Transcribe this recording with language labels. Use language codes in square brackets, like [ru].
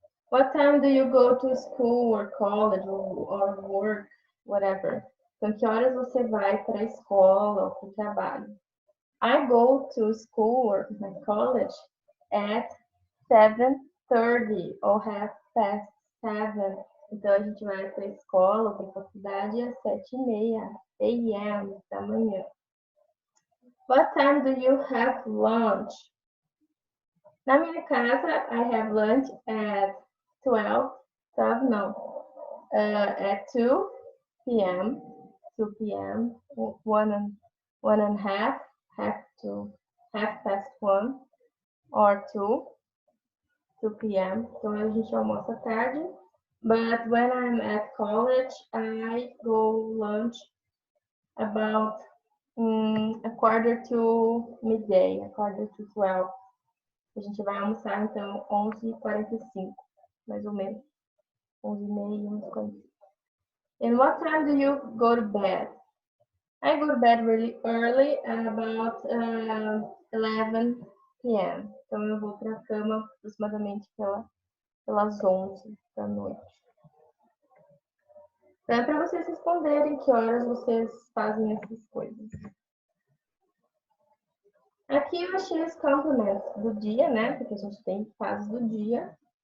[en] What time do you go to school or college or work, whatever? [pt] Então, que horas você vai para a escola ou para o trabalho? [en] I go to school or my college at 7:30 or 7:30. [pt] Então, a gente vai para a escola ou para a faculdade às 7:30 a.m. da manhã. [en] What time do you have lunch? [pt] Na minha casa, [en] I have lunch at 12 no, at 2 p.m., 2 p.m., 1:30, half to half past 1 or 2 p.m. [pt] Então a gente almoça tarde. [en] But when I'm at college, I go lunch about a quarter to midday, a quarter to 12. [pt] A gente vai almoçar então 11:45, mais ou menos. 11:30, 11:45. [en] And what time do you go to bed? I go to bed really early, about 11 p.m. [pt] Então eu vou para a cama aproximadamente pelas 11 da noite. Então é para vocês responderem que horas vocês fazem essas coisas. Aqui eu achei os complementos do dia, né? Porque a gente tem fases do dia.